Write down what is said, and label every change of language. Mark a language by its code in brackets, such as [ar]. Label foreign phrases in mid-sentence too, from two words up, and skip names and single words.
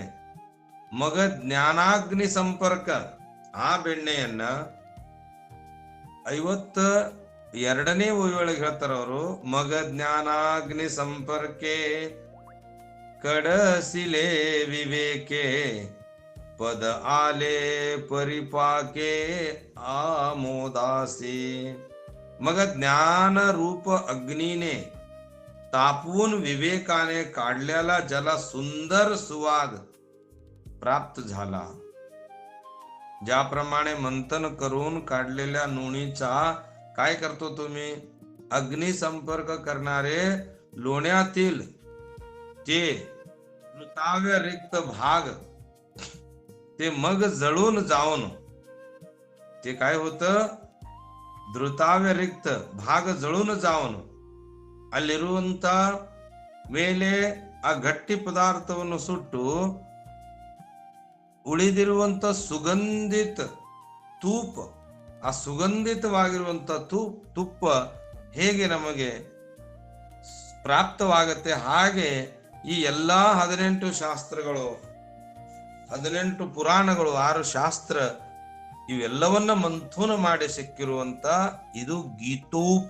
[kn] ಮಗ ಜ್ಞಾನಾಗ್ನಿ ಸಂಪರ್ಕ, ಆ ಬೆಣ್ಣೆಯನ್ನ 52ನೇ ಒಳಗೆ ಹೇಳ್ತಾರ ಅವರು. [mr] मग ज्ञानाग्नि संपर्के कढिले विवेके पद आले परिपाके आमोदासी. मग ज्ञान रूप अग्नीने तापवून विवेकाने काढलेला ज्याला सुंदर सुवाद प्राप्त झाला, ज्याप्रमाणे मंथन करून काढलेल्या नोणीचा काय करतो तुम्ही? अग्नी संपर्क करणारे लोण्यातील ते मृताव्य रिक्त भाग ते मग जळून जाऊन ते काय होतं? धृताव्य रिक्त भाग जळून जाऊन [kn] ಅಲ್ಲಿರುವಂತ ಮೇಲೆ ಆ ಗಟ್ಟಿ ಪದಾರ್ಥವನ್ನು ಸುಟ್ಟು ಉಳಿದಿರುವಂತ ಸುಗಂಧಿತ ತೂಪ, ಆ ಸುಗಂಧಿತವಾಗಿರುವಂತ ತುಪ್ಪ ಹೇಗೆ ನಮಗೆ ಪ್ರಾಪ್ತವಾಗತ್ತೆ, ಹಾಗೆ ಈ ಎಲ್ಲಾ 18 ಶಾಸ್ತ್ರಗಳು, 18 ಪುರಾಣಗಳು, 6 ಶಾಸ್ತ್ರ, ಇವೆಲ್ಲವನ್ನ ಮಂಥೂನ ಮಾಡಿ ಸಿಕ್ಕಿರುವಂತ ಇದು ಗೀತೋಪ.